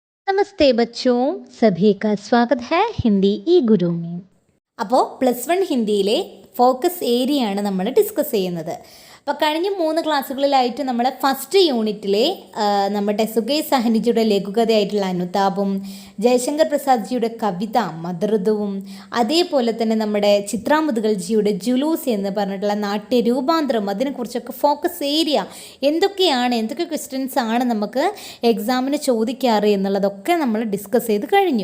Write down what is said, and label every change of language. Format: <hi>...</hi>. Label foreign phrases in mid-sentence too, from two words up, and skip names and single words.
<hi>नमस्ते बच्चों, सभी का स्वागत है हिंदी ई गुरु में.</hi> <ml>അപ്പോൾ +1 ഹിന്ദിയിലെ</ml> <en>focus area</en> <ml>ആണ് നമ്മൾ ഡിസ്കസ് ചെയ്യുന്നത്. അപ്പോൾ കഴിഞ്ഞ 3 ക്ലാസ്സുകളിലായിട്ട് നമ്മൾ ഫസ്റ്റ് യൂണിറ്റിലെ നമ്മുടെ സുഗേ സഹനിജിയുടെ ലഘുകഥയായിട്ടുള്ള അനുതാപും ജയശങ്കർ പ്രസാദ്ജിയുടെ കവിത മദൃതുവും അതേപോലെ തന്നെ നമ്മുടെ ചിത്രാ മുദ്ഗൽജിയുടെ ജുലൂസ് എന്ന് പറഞ്ഞിട്ടുള്ള നാട്യരൂപാന്തരം അതിനെക്കുറിച്ചൊക്കെ</ml> <en>focus area</en> <ml>എന്തൊക്കെ ക്വസ്റ്റ്യൻസ് ആണ് നമുക്ക് എക്സാമിന് ചോദിക്കാറ് എന്നുള്ളതൊക്കെ നമ്മൾ ഡിസ്കസ് ചെയ്ത് കഴിഞ്ഞു.</ml>